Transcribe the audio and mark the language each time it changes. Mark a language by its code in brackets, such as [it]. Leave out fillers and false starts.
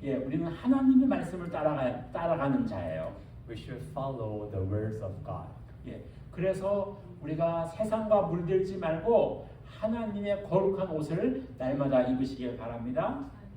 [ko] 예, 우리는 하나님의 말씀을 따라가는 자예요. [en] We should follow the words of God. [ko] 예, 그래서 우리가 세상과 물들지 말고 하나님의 거룩한 옷을 날마다 입으시길 바랍니다.